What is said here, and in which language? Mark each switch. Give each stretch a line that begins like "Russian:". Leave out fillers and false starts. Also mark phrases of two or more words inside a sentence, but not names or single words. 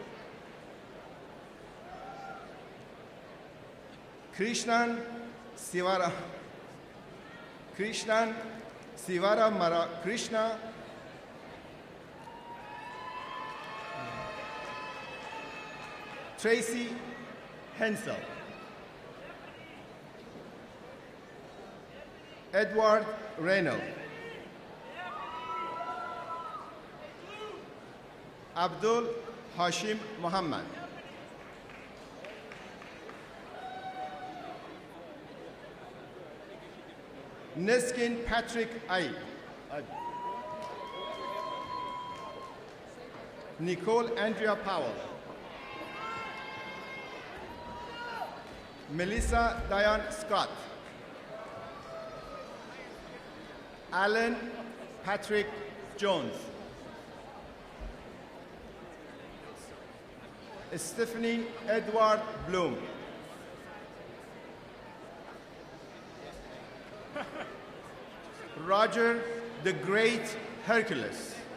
English: Krishnan Sivara Mara Krishna, Tracy Hensel, Edward Reynolds, Abdul Hashim Muhammad, Neskin Patrick Aib, Nicole Andrea Powell, Melissa Diane Scott, Alan Patrick Jones, Stephanie Edward Bloom, Roger the Great Hercules,